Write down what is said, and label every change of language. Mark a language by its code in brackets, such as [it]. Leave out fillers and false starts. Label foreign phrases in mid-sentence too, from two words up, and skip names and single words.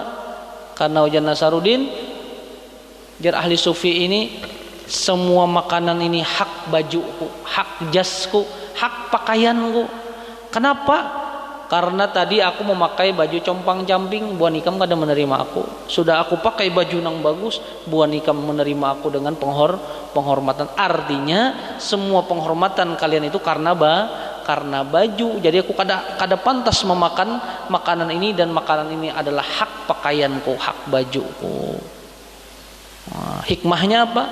[bjn] Karena ujar Nasaruddin, jar ahli sufi ini, semua makanan ini hak bajuku, hak jasku, hak pakaianku. Kenapa? Karena tadi aku memakai baju compang-camping, Buan Ikam kada menerima aku. Sudah aku pakai baju nang bagus, Buan Ikam menerima aku dengan penghormatan. Artinya semua penghormatan kalian itu karena baju. Jadi aku kada pantas memakan makanan ini, dan makanan ini adalah hak pakaianku, hak bajuku. Nah, hikmahnya apa?